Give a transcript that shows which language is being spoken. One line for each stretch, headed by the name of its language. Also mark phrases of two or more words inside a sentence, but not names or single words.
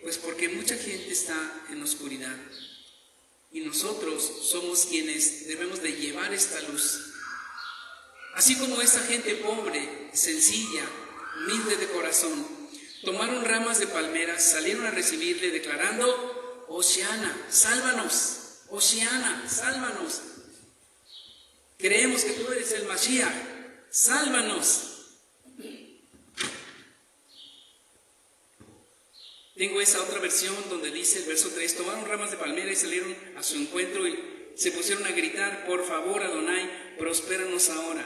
Spanish: Pues porque mucha gente está en oscuridad. Y nosotros somos quienes debemos de llevar esta luz. Así como esta gente pobre, sencilla, humilde de corazón, tomaron ramas de palmeras, salieron a recibirle declarando: Hoshiana, sálvanos, Hoshiana, sálvanos. Creemos que tú eres el Mashiach, sálvanos. Tengo esa otra versión donde dice el verso 3, tomaron ramas de palmera y salieron a su encuentro y se pusieron a gritar: por favor, Adonai, prospéranos ahora.